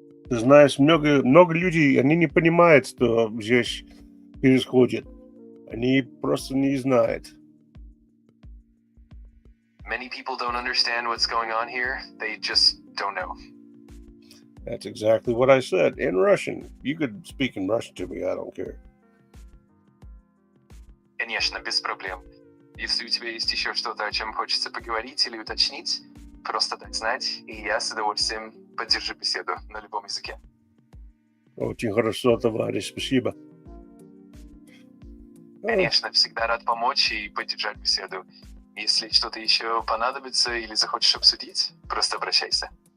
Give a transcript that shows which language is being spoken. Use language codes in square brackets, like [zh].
[ru] Ты знаешь, много людей, они не понимают, что здесь происходит. Они просто не знают. [en] Many people don't understand what's going on here. They just don't know. That's exactly what I said in Russian. You could speak in Russian to me, I don't care. [ru] Конечно, без проблем. Если у тебя есть еще что-то, о чем хочется поговорить или уточнить, просто дай знать, и я с удовольствием поддержу беседу на любом языке. Очень хорошо, товарищ, спасибо. Конечно, всегда рад помочь и поддержать беседу. Если что-то еще понадобится или захочешь обсудить, просто обращайся.